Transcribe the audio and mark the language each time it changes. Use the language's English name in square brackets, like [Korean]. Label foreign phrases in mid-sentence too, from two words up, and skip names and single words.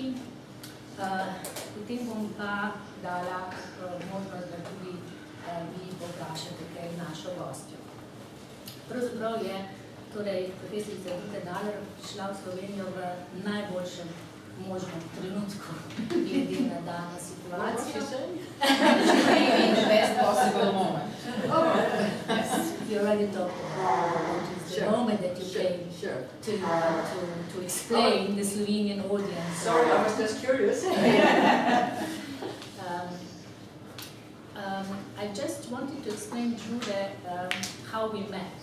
[Slovenian] Potem bom pa dala možnost, da tudi vi povprašate kaj našo gostjo. Pravzaprav je profesorica Drude Dahlerup prišla v Slovenijo v najboljšem možnem trenutku, glede na dano situacijo. [English] In the best possible moment. You already talked about the moment that you came to explain the Slovenian audience. Sorry, I was just curious. I just wanted to explain, Drude, how we met.